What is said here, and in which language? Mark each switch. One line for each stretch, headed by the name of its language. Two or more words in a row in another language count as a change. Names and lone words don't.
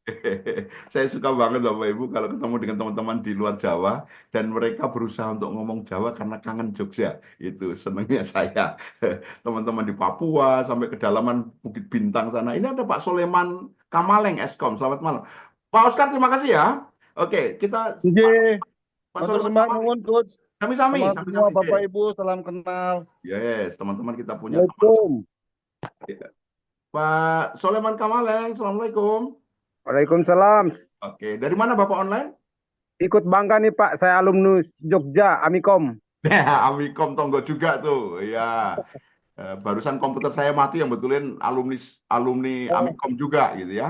Indonesian: Saya suka banget Bapak Ibu kalau ketemu dengan teman-teman di luar Jawa dan mereka berusaha untuk ngomong Jawa karena kangen Jogja. Itu senangnya saya. Teman-teman di Papua sampai kedalaman Bukit Bintang sana. Ini ada Pak Soleman Kamaleng Eskom. Selamat malam. Pak Oscar, terima kasih ya. Oke, kita
Javanese: Nggih,
Indonesian: Pak
Javanese: matur
Indonesian: Soleman
Javanese: sembah
Indonesian: Kamaleng.
Javanese: nuwun
Indonesian: Coach.
Javanese: Sami-sami,
Indonesian: Semangat semua
Javanese: sami-sami.
Indonesian: Bapak Ibu, salam kenal. Yes, teman-teman kita punya teman. Assalamualaikum. Pak Soleman Kamaleng, Assalamualaikum. Waalaikumsalam. Oke, dari mana Bapak online? Ikut bangga nih Pak, saya alumnus Jogja, Amikom. Amikom Tonggo juga tuh, ya. Barusan komputer saya mati yang betulin alumni Amikom juga gitu ya.